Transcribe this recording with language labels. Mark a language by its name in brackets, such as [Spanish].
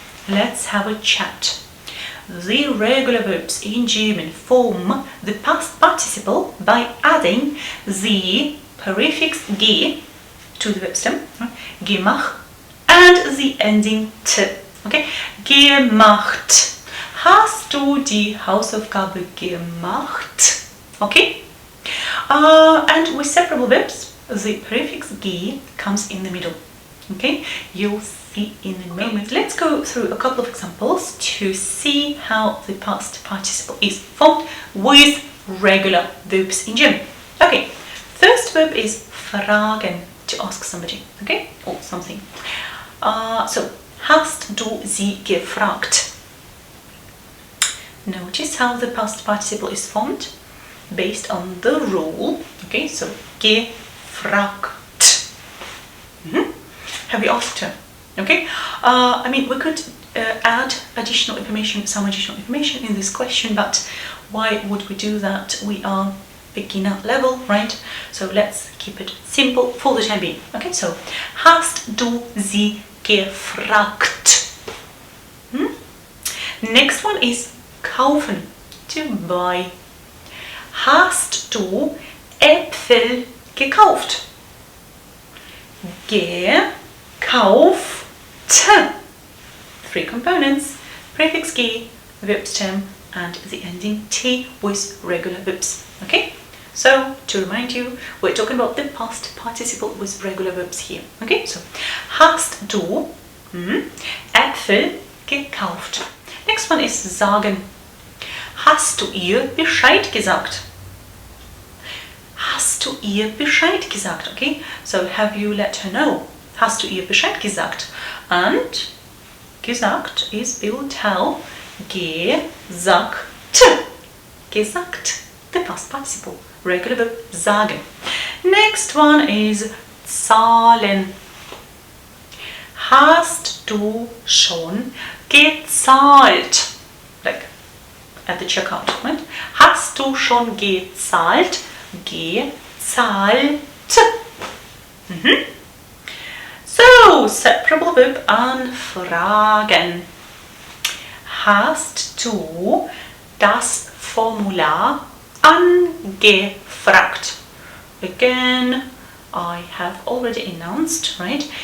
[English] Let's have a chat. The regular verbs in German form the past participle by adding the prefix ge to the verb stem, gemacht, and the ending t. [German] Okay, gemacht. Hast du die Hausaufgabe gemacht? [English] Okay. And with separable verbs, the prefix ge comes in the middle. Okay, you'll see in a moment. Let's go through a couple of examples to see how the past participle is formed with regular verbs in German. Okay, first verb is fragen, to ask somebody, okay, or something. So, [German] hast du sie gefragt? [English] Notice how the past participle is formed based on the rule. Okay, so gefragt. Have you asked her? Okay, I mean, we could add additional information, some additional information in this question, but why would we do that? We are beginner level, right? So let's keep it simple for the time being. [German] Okay, so hast du sie gefragt? [English] Next one is kaufen, to buy. [German] Hast du Äpfel gekauft? [English] Gekauft. 3 components, prefix ge, verb stem, and the ending t with regular verbs. Okay, so to remind you, we're talking about the past participle with regular verbs here. [German] Okay, so hast du Äpfel gekauft? [English] Next one is [German] sagen. Hast du ihr Bescheid gesagt? Hast du ihr Bescheid gesagt? [English] Okay, so have you let her know? [German] Hast du ihr Bescheid gesagt? [English] And gesagt is will tell. Gesagt. Gesagt, the past participle, regular verb sagen. Next one is [German] zahlen. Hast du schon gezahlt? [English] Like at the checkout, right? [German] Hast du schon gezahlt? Gezahlt. [English] So, separable verb anfragen. [German] Hast du das Formular angefragt? [English] Again, I have already announced, right?